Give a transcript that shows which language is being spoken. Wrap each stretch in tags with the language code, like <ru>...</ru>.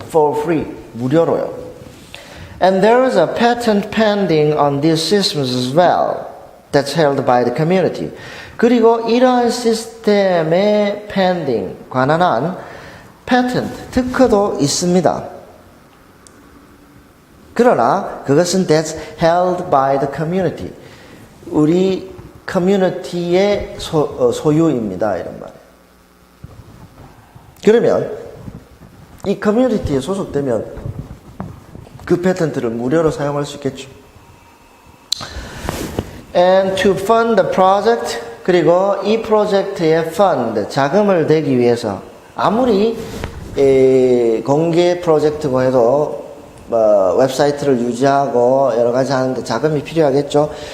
<en>For free,</en> <ko>무료로요.</ko> <en>And there is a patent pending on these systems as well that's held by the community.</en> <ko>그리고 이러한 시스템의 pending, 관한한 patent, 특허도 있습니다. 그러나 그것은</ko> <en>that's held by the community.</en> <ko>우리 커뮤니티의 소유입니다. 이런 말이에요. 그러면 이 커뮤니티에 소속되면 그 패턴트를 무료로 사용할 수 있겠죠.</ko> <en>And to fund the project,</en> <ko>그리고 이 프로젝트의 fund, 자금을 대기 위해서 아무리 공개 프로젝트고 해도 웹사이트를 유지하고 여러 가지 하는데 자금이 필요하겠죠.</ko>